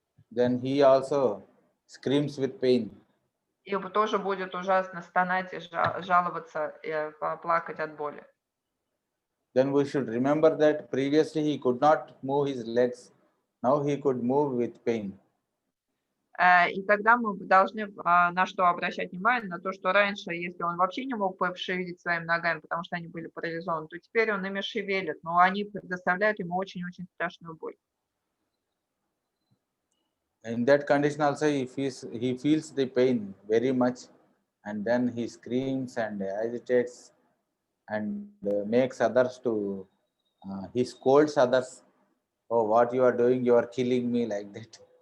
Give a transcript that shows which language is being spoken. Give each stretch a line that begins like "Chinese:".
English: Then he also screams with pain.
Russian: И тоже будет ужасно стонать и жаловаться, и плакать от боли.
English: Then we should remember that previously he could not move his legs. Now he could move with pain.
Russian: И тогда мы должны на что обращать внимание, на то, что раньше, если он вообще не мог пошевелить своими ногами, потому что они были парализованы, то теперь он ими шевелит, но они предоставляют ему очень-очень страшную боль.
English: In that condition also he feels the pain very much, and then he screams and agitates and makes others to, he scolds others. Oh, what you are doing, you are killing me, like that.